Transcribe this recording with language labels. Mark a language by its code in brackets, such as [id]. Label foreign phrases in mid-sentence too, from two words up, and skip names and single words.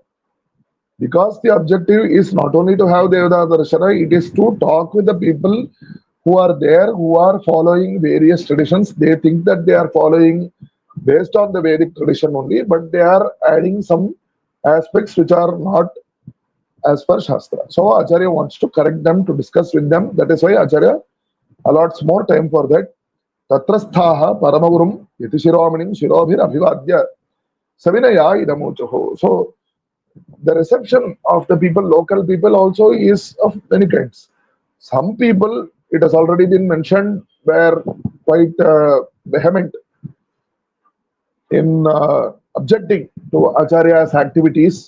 [en] Because the objective is not only to have [sa] Devata Darshana, [en] it is to talk with the people who are there, who are following various traditions. They think that they are following based on the Vedic tradition only, but they are adding some aspects which are not as per Shastra. So Acharya wants to correct them, to discuss with them. That is why Acharya allots more time for that. [sa] Tatrasthaha paramagurum yatishiramanim shirobhir abhivadya savinaya idamuchaho. [en] So the reception of the people, local people also is of many kinds. Some people, it has already been mentioned, were quite vehement in objecting to Acharya's activities.